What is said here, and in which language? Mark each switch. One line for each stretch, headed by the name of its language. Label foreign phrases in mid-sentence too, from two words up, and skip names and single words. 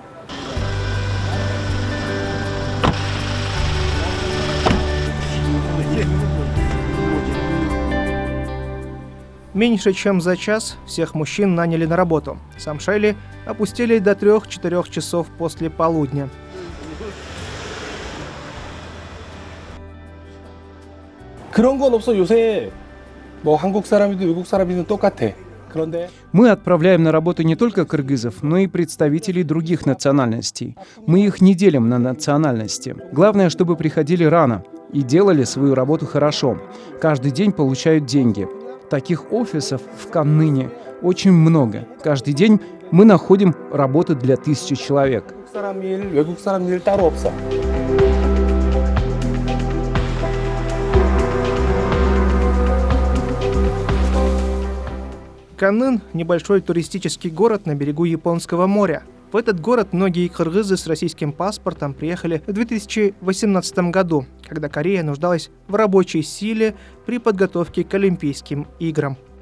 Russian: Меньше чем за час всех мужчин наняли на работу. Самшели опустили до 3-4 часов после полудня.
Korean: 그런 건 없어. 요새 뭐 한국 사람이든 외국 사람이든 똑같아. 그런데
Russian: Мы отправляем на работу не только кыргызов, но и представителей других национальностей. Мы их не делим на национальности. Главное, чтобы приходили рано и делали свою работу хорошо. Каждый день получают деньги. Таких офисов в Канныне очень много. Каждый день мы находим работу для 1000 человек.
Korean: 사람 일, 외국 사람 일 따로 없어.
Russian: Каннын – небольшой туристический город на берегу Японского моря. В этот город многие кыргызы с российским паспортом приехали в 2018 году, когда Корея нуждалась в рабочей силе при подготовке к Олимпийским играм.